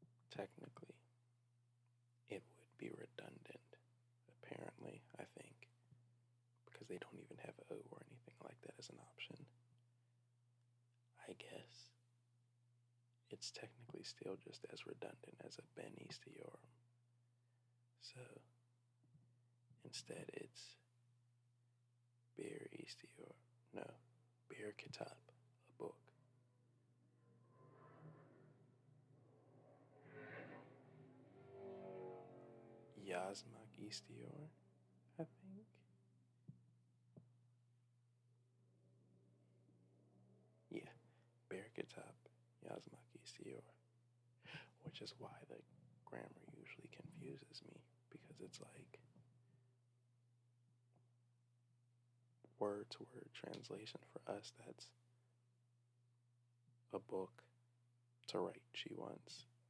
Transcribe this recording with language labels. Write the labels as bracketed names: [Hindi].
[English] Technically, it would be redundant, apparently, I think, because they don't even have O or anything like that as an option. I guess it's technically still just as redundant as a [Turkish] ben istiyorum. [English] So instead it's [Turkish] bir istiyor. [English] No, [Turkish] bir kitap, [English] a book. [Turkish] Yazmak istiyor, [English] I think. Yeah, [Turkish] bir kitap yazmak istiyor. [English] Which is why the grammar usually confuses me, because it's like word to word translation for us. That's a book to write, she wants.